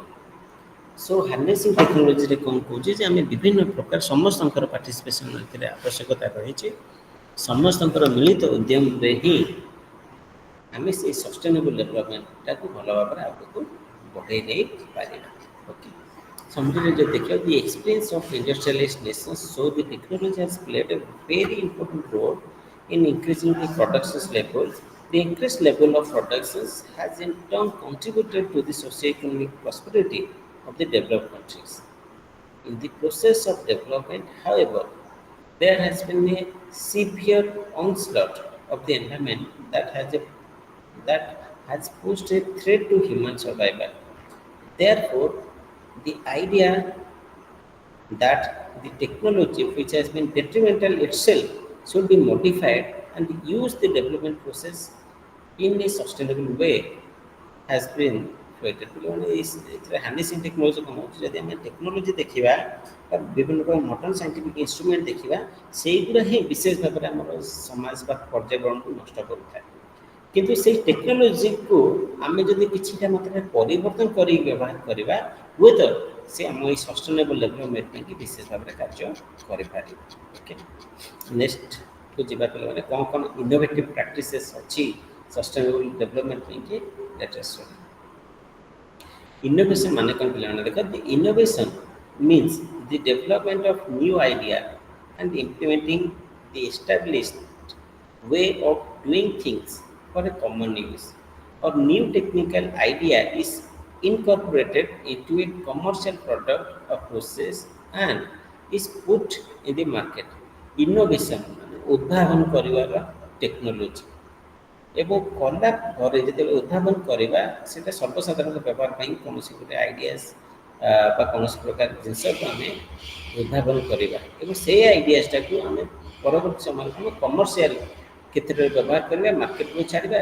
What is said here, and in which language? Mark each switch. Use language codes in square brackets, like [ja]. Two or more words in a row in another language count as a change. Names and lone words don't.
[en] so harnessing technologyରେ [or] କ'ଣ କହୁଛି ଯେ ଆମେ ବିଭିନ୍ନ ପ୍ରକାର ସମସ୍ତଙ୍କର ପାର୍ଟିସିପେସନ୍ ଏଥିରେ ଆବଶ୍ୟକତା ରହିଛି, ସମସ୍ତଙ୍କର ମିଳିତ ଉଦ୍ୟମରେ ହିଁ ଆମେ ସେଇ [en] sustainable developmentଟାକୁ [or] ଭଲ ଭାବରେ ଆଗକୁ ବଢ଼େଇ ନେଇପାରିବା। ଓକେ, ସମୁଦ୍ରରେ ଯଦି ଦେଖିବା, [en] the experience of industrialized nations so the technology has played a very important role in increasing the production level. The increased level of production has in turn contributed to the socio-economic prosperity of the developed countries. In the process of development, however, there has been a severe onslaught of the environment that has posed a threat to human survival. Therefore, the idea that the technology which has been detrimental itself should be modified and use the development process in a sustainable way has been created. [or] ହାର୍ନେସିଂ ଟେକ୍ନୋଲୋଜି କ'ଣ ହେଉଛି, ଯଦି ଆମେ ଟେକ୍ନୋଲୋଜି ଦେଖିବା ବିଭିନ୍ନ ପ୍ରକାର [en] modern scientific instrument [or] ଦେଖିବା, ସେଇଗୁଡ଼ା ହିଁ ବିଶେଷ ଭାବରେ ଆମର ସମାଜ ବା ପର୍ଯ୍ୟାବରଣକୁ ନଷ୍ଟ କରୁଥାଏ। କିନ୍ତୁ ସେଇ ଟେକ୍ନୋଲୋଜିକୁ ଆମେ ଯଦି କିଛିଟା ମାତ୍ରାରେ ପରିବର୍ତ୍ତନ କରି ବ୍ୟବହାର କରିବା, ହୁଏତ ସେ ଆମ ଏଇ [en] sustainable development [or] ପାଇଁକି ବିଶେଷ ଭାବରେ କାର୍ଯ୍ୟ କରିପାରିବ। ଓକେ, ନେକ୍ସଟକୁ ଯିବା ପିଲାମାନେ କ'ଣ କ'ଣ [en] innovative practices [or] ଅଛି [en] sustainable development [or] ପାଇଁକି ଲେଟେଷ୍ଟ। ଇନୋଭେସନ୍ ମାନେ କ'ଣ ପିଲାମାନେ ଦେଖ, [en] the innovation means the development of new idea and implementing the established way of doing things for a common use, or new technical idea is incorporated into a commercial product or process and is put in the market. [or] Innovation ମାନେ ଉଦ୍ଭାବନ କରିବାର ଟେକ୍ନୋଲୋଜି, ଏବଂ କଲା ପରେ ଯେତେବେଳେ ଉଦ୍ଭାବନ କରିବା ସେଇଟା ସର୍ବସାଧାରଣ ବ୍ୟବହାର ପାଇଁ କୌଣସି ଗୋଟେ ଆଇଡ଼ିଆସ୍ ବା କୌଣସି ପ୍ରକାର ଜିନିଷକୁ ଆମେ ଉଦ୍ଭାବନ କରିବା ଏବଂ ସେଇ ଆଇଡ଼ିଆସଟାକୁ ଆମେ ପରବର୍ତ୍ତୀ ସମୟରେ ଆମେ କମର୍ସିଆଲ କ୍ଷେତ୍ରରେ ବ୍ୟବହାର କରିବା, ମାର୍କେଟକୁ ଛାଡ଼ିବା।